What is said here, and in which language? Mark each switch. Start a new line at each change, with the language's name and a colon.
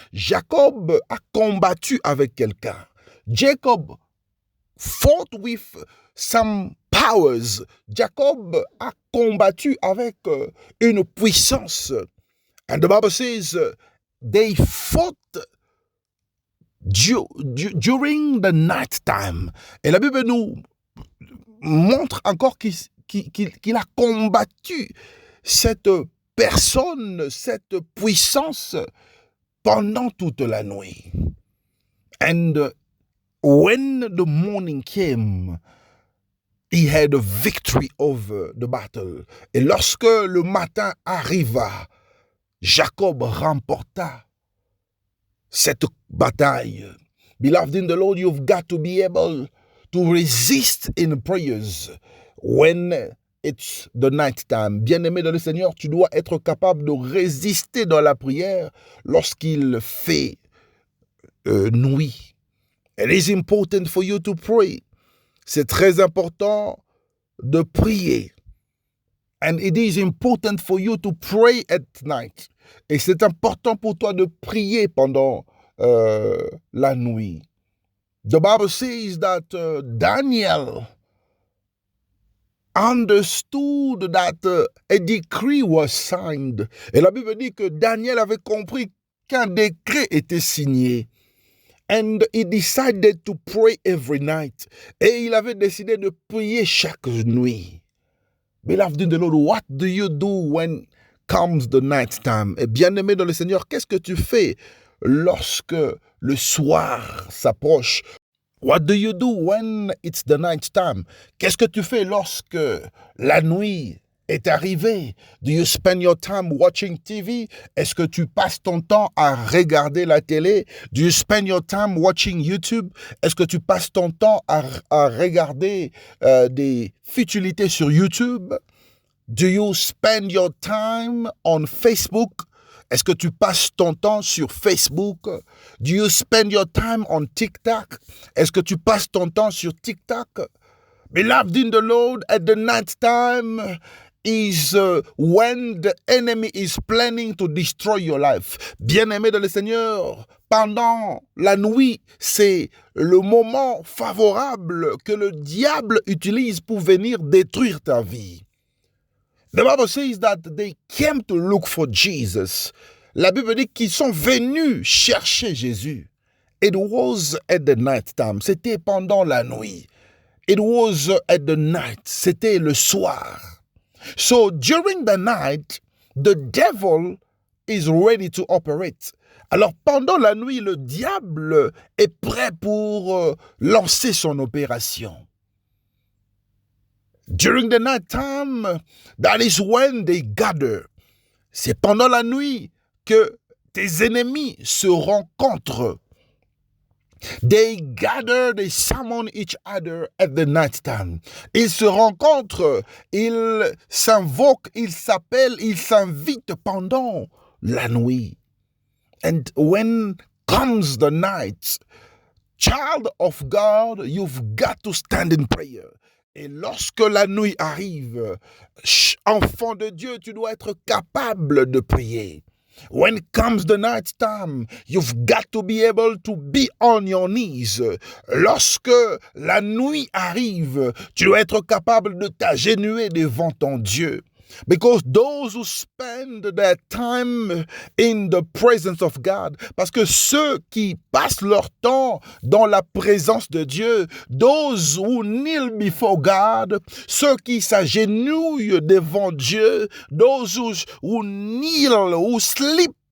French: Jacob a combattu avec quelqu'un.
English: Jacob fought with some powers.
French: Jacob a combattu avec une puissance.
English: And the Bible says they fought during the night time.
French: Et la Bible nous montre encore qu'il a combattu cette personne, cette puissance pendant toute la nuit.
English: And when the morning came, he had a victory over the battle.
French: Et lorsque le matin arriva, Jacob remporta cette bataille.
English: Beloved in the Lord, you've got to be able to resist in prayers when it's the night time.
French: Bien-aimé dans le Seigneur, tu dois être capable de résister dans la prière lorsqu'il fait nuit.
English: It is important for you to pray.
French: C'est très important de prier.
English: And it is important for you to pray at night.
French: Et c'est important pour toi de prier pendant la nuit.
English: The Bible says that Daniel understood that a decree was signed.
French: Et la Bible dit que Daniel avait compris qu'un décret était signé.
English: And he decided to pray every night.
French: Et il avait décidé de prier chaque nuit.
English: Beloved in the Lord, what do you do when comes the night time?
French: Et bien-aimé dans le Seigneur, qu'est-ce que tu fais lorsque le soir s'approche?
English: What do you do when it's the night time?
French: Qu'est-ce que tu fais lorsque la nuit est arrivée?
English: Do you spend your time watching TV?
French: Est-ce que tu passes ton temps à regarder la télé?
English: Do you spend your time watching YouTube?
French: Est-ce que tu passes ton temps à regarder des futilités sur YouTube?
English: Do you spend your time on Facebook?
French: Est-ce que tu passes ton temps sur Facebook?
English: Do you spend your time on TikTok?
French: Est-ce que tu passes ton temps sur TikTok?
English: Beloved in the Lord, at the night time is when the enemy is planning to destroy your life.
French: Bien-aimé dans le Seigneur, pendant la nuit, c'est le moment favorable que le diable utilise pour venir détruire ta vie.
English: The Bible says that they came to look for Jesus.
French: La Bible dit qu'ils sont venus chercher Jésus.
English: It was at the night time.
French: C'était pendant la nuit.
English: It was at the night.
French: C'était le soir.
English: So during the night, the devil is ready to operate.
French: Alors pendant la nuit, le diable est prêt pour lancer son opération.
English: During the night time, that is when they gather.
French: C'est pendant la nuit que tes ennemis se rencontrent.
English: They gather, they summon each other at the night time.
French: Ils se rencontrent, ils s'invoquent, ils s'appellent, ils s'invitent pendant la nuit.
English: And when comes the night, child of God, you've got to stand in prayer.
French: Et lorsque la nuit arrive, enfant de Dieu, tu dois être capable de prier.
English: When comes the night time, you've got to be able to be on your knees.
French: Lorsque la nuit arrive, tu dois être capable de t'agenouiller devant ton Dieu.
English: Because those who spend their time in the presence of God,
French: parce que ceux qui passent leur temps dans la présence de Dieu,
English: those who kneel before God,
French: ceux qui s'agenouillent devant Dieu,
English: those who kneel, who sleep,